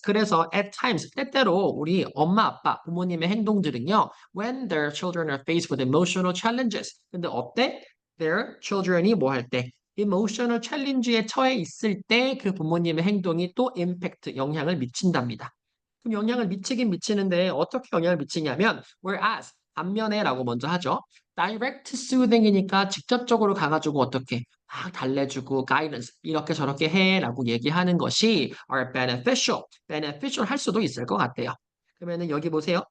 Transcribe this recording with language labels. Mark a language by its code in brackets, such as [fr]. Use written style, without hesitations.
[ko] 그래서 [en] at times, [ko] 때때로 우리 엄마, 아빠, 부모님의 행동들은요. [en] When their children are faced with emotional challenges. [ko] 근데 어때? [en] Their children [ko] 이 뭐 할 때? emotional challenge에 처해 있을 때 그 부모님의 행동이 또 impact, 영향을 미친답니다. 그럼 영향을 미치긴 미치는데 어떻게 영향을 미치냐면 whereas 반면에라고 먼저 하죠. direct soothing이니까 직접적으로 가가지고 어떻게 막 달래주고 guidance 이렇게 저렇게 해라고 얘기하는 것이 [en] are beneficial [ko] 할 수도 있을 것 같대요. 그러면은 여기 보세요.